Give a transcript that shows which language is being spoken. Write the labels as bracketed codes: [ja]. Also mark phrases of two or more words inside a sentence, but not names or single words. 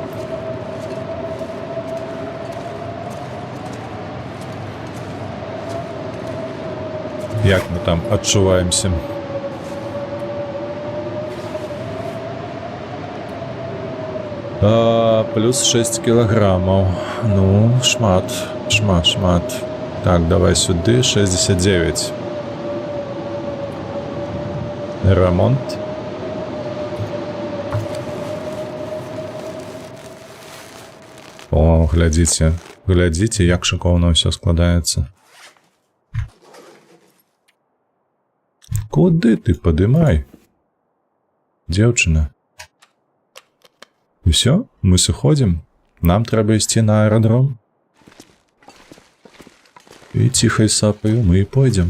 [be] Як мы там адчуваемся? [ru] Плюс 6 килограммов. [be] Ну, шмат. [uk] Так, давай сюди. 69. Ремонт. [be] О, глядзіце. Глядзіце, як шыкоўна ўсё складаецца. Куды ты падымай? Дзеўчына. Усё, мы сыходзім. Нам трэба ісці на аэрадром. І ціхай сапаю мы і пойдзем.